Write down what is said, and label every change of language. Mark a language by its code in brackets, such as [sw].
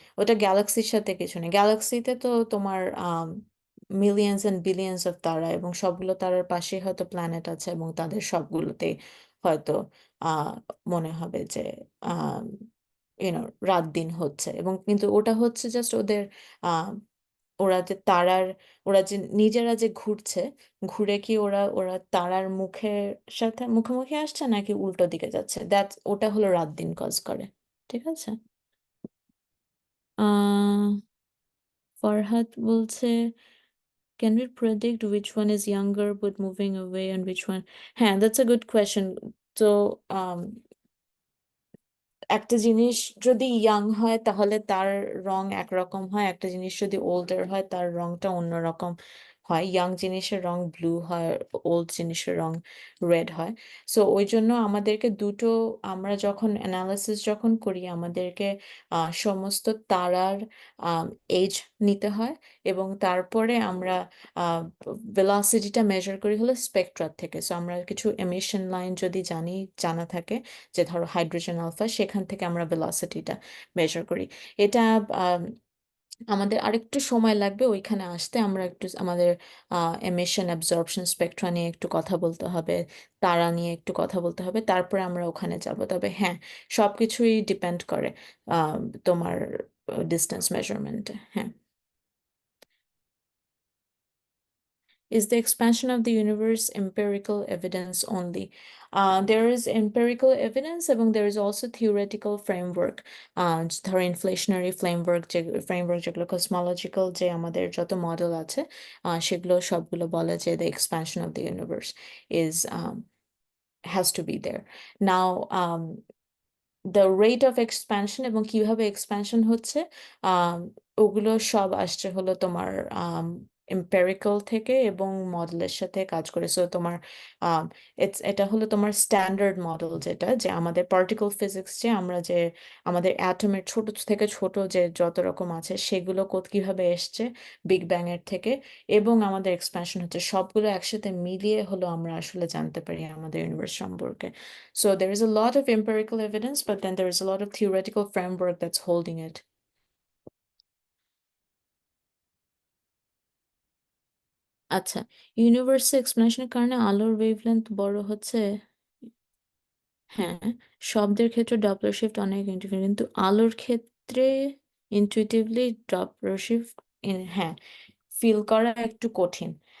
[bn] ওটা গ্যালাক্সির সাথে কিছু নেই। গ্যালাক্সিতে তো তোমার মিলিয়ন্স এন্ড বিলিয়ন্স অফ তারা, এবং সবগুলো তারার পাশেই হয়তো প্ল্যানেট আছে, এবং তাদের সবগুলোতেই হয়তো আহ মনে হবে যে আহ ইউনো রাত দিন হচ্ছে, এবং কিন্তু ওটা হচ্ছে জাস্ট ওদের আহ ওরা যে তারার, ওরা যে নিজেরা যে ঘুরছে, ঘুরে কি ওরা ওরা তারার মুখের সাথে মুখোমুখি আসছে নাকি উল্টো দিকে যাচ্ছে, দ্যাট ওটা হলো রাত দিন কজ করে। ঠিক আছে। আহ ফরহাদ বলছে [en] can we predict which one is younger but moving away and which one? হ্যাঁ, that's a good question. [bn] তো একটা জিনিস যদি ইয়াং হয় তাহলে তার রং একরকম হয়, একটা জিনিস যদি ওল্ডার হয় তার রংটা অন্যরকম হয়। ইয়াং জিনিসের রং ব্লু হয়, ওল্ড জিনিসের রং রেড হয়। সো ওই জন্য আমাদেরকে দুটো, আমরা যখন অ্যানালিসিস যখন করি আমাদেরকে সমস্ত তারার এজ নিতে হয়, এবং তারপরে আমরা ভেলোসিটিটা মেজার করি হলো স্পেকট্রা থেকে। সো আমরা কিছু এমিশন লাইন যদি জানা থাকে, যে ধরো হাইড্রোজেন আলফা, সেখান থেকে আমরা ভেলোসিটিটা মেজার করি। এটা আম, আমাদের আরেকটু সময় লাগবে ওইখানে আসতে। আমরা একটু আমাদের এমিশন অ্যাবজর্পশন স্পেকট্রা নিয়ে একটু কথা বলতে হবে, তারা নিয়ে একটু কথা বলতে হবে, তারপরে আমরা ওখানে যাব। তবে হ্যাঁ, সবকিছুই ডিপেন্ড করে তোমার ডিস্টেন্স মেজারমেন্টে। হ্যাঁ। [en] Is the expansion of the universe empirical evidence only? There is empirical evidence এবং there is also theoretical framework. [bn] ধরো inflationary framework যেগুলো cosmological যে আমাদের যত মডেল আছে সেগুলো সবগুলো বলে যে [en] the expansion of the universe is has to be there. Now, the rate of expansion [bn] এবং কিভাবে expansion হচ্ছে ওগুলো সব আসছে হলো তোমার empirical থেকে এবং মডেলের সাথে কাজ করে। সো তোমার এটা হলো তোমার স্ট্যান্ডার্ড মডেল যেটা যে আমাদের পার্টিকল ফিজিক্স যে আমরা যে আমাদের অ্যাটমের ছোট থেকে ছোট যে যত রকম আছে সেগুলো কিভাবে এসছে বিগ ব্যাং এর থেকে এবং আমাদের এক্সপ্যানশন হচ্ছে সবগুলো একসাথে মিলিয়ে হলো আমরা আসলে জানতে পারি আমাদের ইউনিভার্স সম্পর্কে। [en] So there is a lot of empirical evidence, but then there is a lot of theoretical framework that's holding it. [bn] আচ্ছা, ইউনিভার্সের এক্সপ্লেনেশনের কারণে আলোর ওয়েভলেন্থ বড় হচ্ছে। হ্যাঁ, শব্দের ক্ষেত্রে ডপলার শিফট অনেক ইন্টিউটিভ, কিন্তু আলোর ক্ষেত্রে ইনটুইটিভলি ডপলার শিফট হ্যাঁ ফিল করা একটু কঠিন।